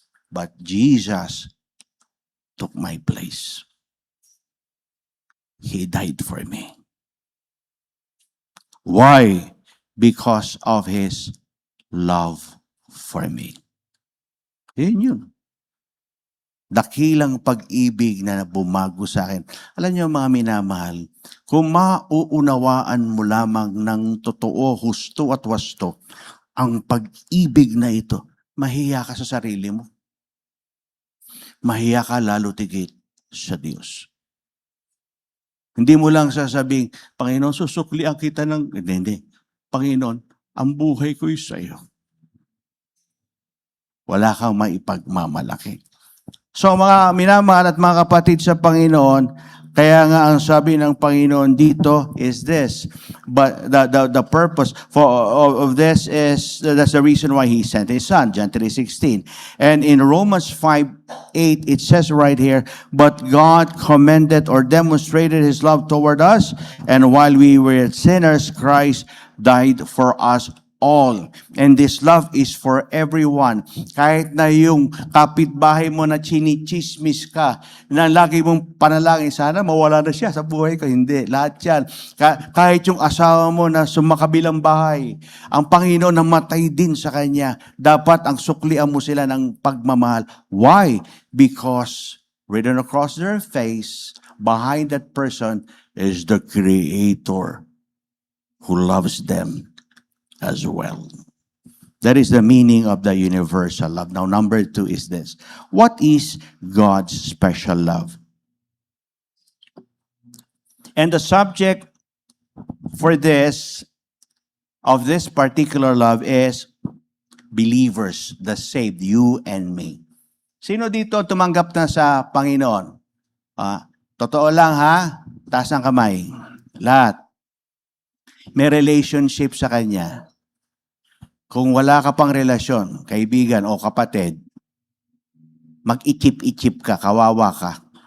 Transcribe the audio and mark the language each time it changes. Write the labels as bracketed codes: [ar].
[en] But Jesus took my place. He died for me. Why? Because of His love for me. [tl] Yun. Dakilang pag-ibig na bumago sa akin. Alam niyo mga minamahal, kung mauunawaan mo lamang ng totoo, husto at wasto, ang pag-ibig na ito, mahiya ka sa sarili mo. Mahiya ka lalo tigit sa Diyos. Hindi mo lang sasabing, Panginoon, susuklian kita ng... Hindi. Panginoon, ang buhay ko'y sa iyo. Wala kang maipagmamalaki. So mga minamahal at mga kapatid sa Panginoon, kaya nga ang sabi ng Panginoon dito [en] is this. But the purpose of this is, that's the reason why He sent His Son, John 3:16. And in Romans 5:8, it says right here, but God commended or demonstrated His love toward us, and while we were sinners, Christ died for us all. And this love is for everyone. [tl] Kahit na yung kapitbahay mo na chinichismis ka, na lagi mong panalangin, sana mawala na siya sa buhay ko. Hindi. Lahat yan. Kahit yung asawa mo na sumakabilang bahay, ang Panginoon namatay din sa kanya. Dapat ang suklian mo sila ng pagmamahal. [en] Why? Because written across their face, behind that person is the Creator who loves them as well. That is the meaning of the universal love. Now, number 2 is this. What is God's special love? And the subject for this, of this particular love is believers, the saved, you and me. [tl] Sino dito tumanggap na sa Panginoon? Totoo lang ha? Taas ng kamay. Lahat. May relationship sa Kanya. Kung wala ka pang relasyon, kaibigan o kapatid, mag-ichip-ichip ka, kawawa ka.